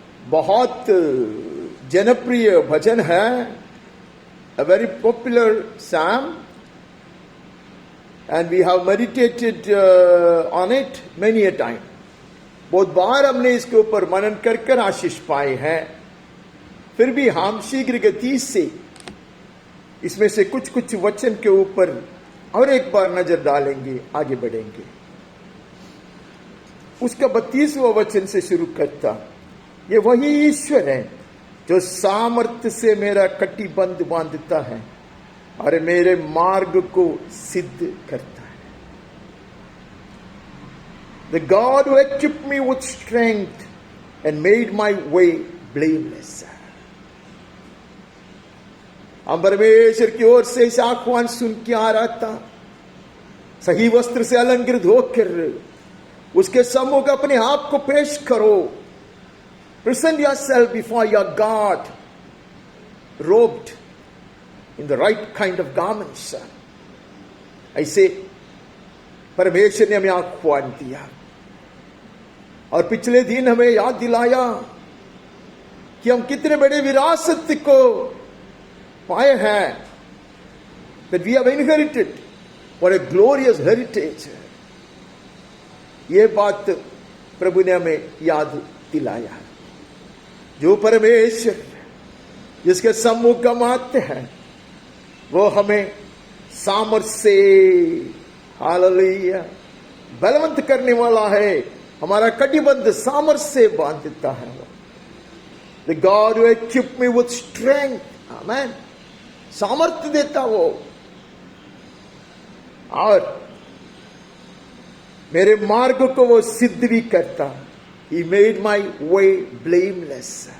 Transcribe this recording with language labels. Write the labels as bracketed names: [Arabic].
[Hindi] बहुत जनप्रिय भजन है, [English] a very popular psalm, and we have meditated on it many a time. [Hindi] बहुत बार हमने इसके ऊपर मनन कर आशीष पाए हैं. फिर भी हम शीघ्र गति से इसमें से कुछ वचन के ऊपर और एक बार नजर डालेंगे, आगे बढ़ेंगे. उसका 32वां वचन से शुरू करता. ये वही ईश्वर है जो सामर्थ्य से मेरा कटिबंध बांधता है और मेरे मार्ग को सिद्ध करता है. [English] The God who equipped me with strength and made my way blameless. [Hindi] हम परमेश्वर की ओर से इस आह्वान सुन के आ रहा था. सही वस्त्र से अलंकृत होकर उसके सम्मुख अपने आप को पेश करो. [English] Present yourself before your God, robed in the right kind of garments. [Hindi] ऐसे परमेश्वर ने हमें आह्वान दिया. और पिछले दिन हमें याद दिलाया कि हम कितने बड़े विरासत को पाए हैं. [English] That we have inherited. What a glorious heritage. [Hindi] ये बात प्रभु ने हमें याद दिलाया. जो परमेश्वर जिसके सम्मुख हम आते हैं वो हमें सामर्थ्य से, हालेलुया, बलवंत करने वाला है. हमारा कटिबंध सामर्थ्य से बांध देता है. [English] The God who equipped me with strength. Amen. [Hindi] सामर्थ्य देता वो और मेरे मार्ग को वो सिद्ध भी करता. [English] He made my way blameless.